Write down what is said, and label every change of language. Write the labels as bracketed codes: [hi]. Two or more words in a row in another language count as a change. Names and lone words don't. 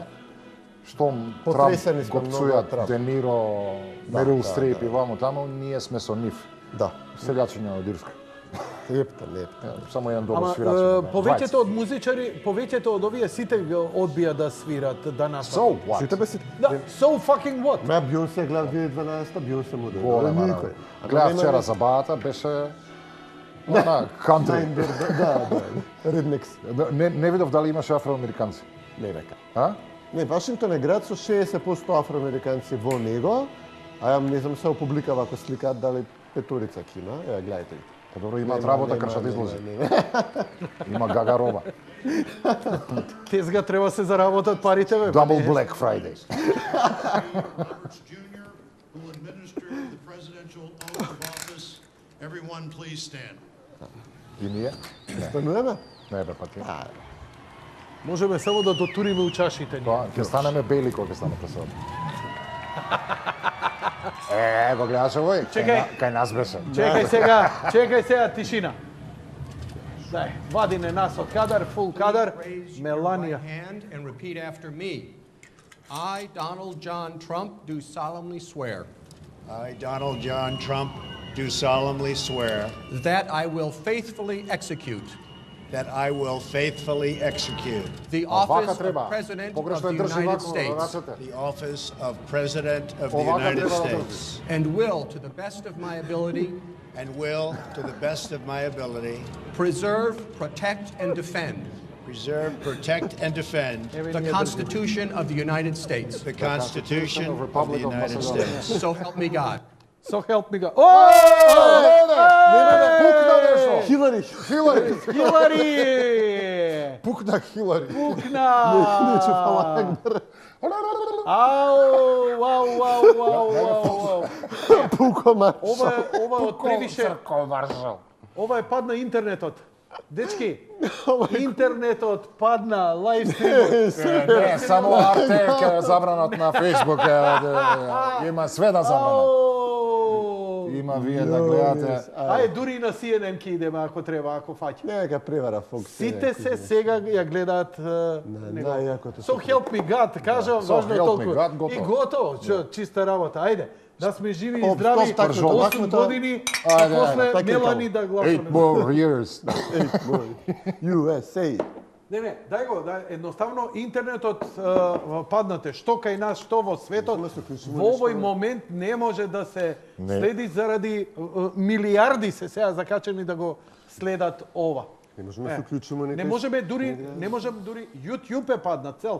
[mk] Штом Потресени Трамп сме го многу псујат од Трамп. Де Ниро, Мерил Стрип и вамо таму, ние сме со нив. Да. Селјачиња од Ирска. Лепта. Само еден добар Ама свирач. повеќето од музичари, повеќето од овие сите го одбија да свират данас. [en] So what? [mk] Сите бе сите. Да, [en] so fucking what? [mk] Ме Бјонсе гледав 2012-та, Бјонсе му да. Голема работа. Гледав вчера забавата, беше на кантри. Да. Rednecks. Не видов дали имаше афроамериканци. Не века. А? Не, Вашингтон е град со 60% афроамериканци во него, а ја не знам се опубликава ако сликаат дали петорица ќе има. Ева гледајте. Па добро, имаат работа кај да излози. Има гага роба. Тезга треба се заработат парите бе. [en] Double Black Friday. Jr., who will administer the presidential oath of office. Everyone please stand. [mk] И ние? Стануваме? Не бе, па ти. Можеме само да дотуриме у чашите ни. Тоа, ќе станеме бели кога ќе стане пресод. Го гледаш овој? Чекај. Кај нас беше. Чекај сега, тишина. Дај, вадине нас од кадар, фул кадар. [en] Raise your Меланија. right hand and repeat after me. I, Donald John Trump, do solemnly swear I, Donald John Trump, do solemnly swear that I will faithfully execute that I will faithfully execute. The [mk] Вака [en] office [mk] треба. [en] of President of [mk] Погрешно [en] the [mk] е држи [en] United [mk] вако [en] States [mk] рацете. [en] The office of President of the [mk] Овака [en] United [mk] треба да [en] States. and will, to the best of my ability, And will, to the best of my ability, preserve, protect, and defend preserve, protect, and defend the Constitution of the United States. the Constitution of the Republic of United Macedonia. States. So help me God. So help me God. [mk] Пукна нешто. Хилари! Хилари. Хилари! Пукна Хилари. Пукна! Нече фала Акбар. Ау! Пуко марш. Ова од превише, Црко маршал. ова е падна интернетот. Дечки, интернетот падна, лайв стримот. Не, само Arte ќе забранат на Facebook. Има све да забранат. Има вие да гледате. Ај, дури и на CNN ки идеме ако треба, ако фаќа. Нека превара Fox. Сите се сега ја гледаат него. најакото [en] So help me God, [mk] кажам, [en] So [mk] важно е [en] help me [mk] толку. [en] God, [mk] И готово. готово, чиста работа. Ајде, да сме живи и Оп, здрави, стоп, така, 8 така, години, а Ајде, после така, Мелани да 8 гласаме. [en] more years. USA. [mk] Не, дај го, едноставно интернетот паднате, што кај нас, што во светот, во овој момент не може да се следи заради милиарди се сега закачени да го следат ова. Не можеме да се уклучиме некој. Не можем дури YouTube е паднат цел.